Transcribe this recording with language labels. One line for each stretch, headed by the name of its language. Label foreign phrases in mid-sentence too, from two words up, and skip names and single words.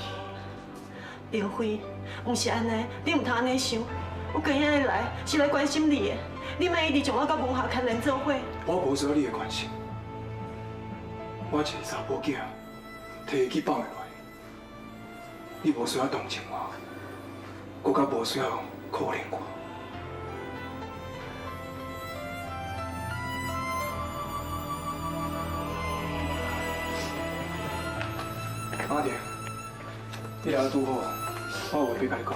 Min Nan Chinese: 刘辉，唔是安尼，你唔通安尼想。我今日来是来关心你的，你莫一直将我甲文夏牵连做伙。我无需要你的关心，我一个查甫囝，摕会去放会落，你无需要同情我，更加无需要可怜我。阿弟，你来拄好，我有话要甲你讲。